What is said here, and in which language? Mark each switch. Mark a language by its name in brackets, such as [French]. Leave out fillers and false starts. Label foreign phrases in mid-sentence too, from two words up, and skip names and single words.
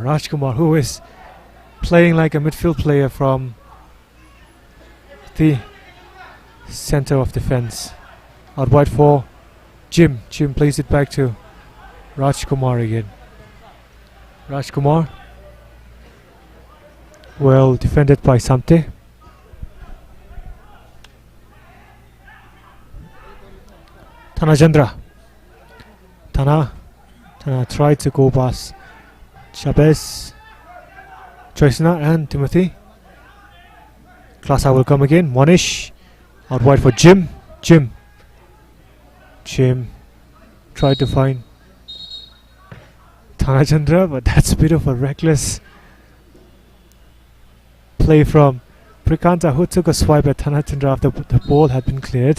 [English] Rajkumar, who is playing like a midfield player from the center of defense. Out wide for Jim. Jim plays it back to Rajkumar again. Rajkumar, well defended by Samte. Tanajendra. Tana tried to go past Chavez, Joysna and Timothy. KLASA will come again. Monish out wide for Jim. Jim tried to find Tanajendra, but that's a bit of a reckless play from Prikanta, who took a swipe at Tanajendra after the ball had been cleared.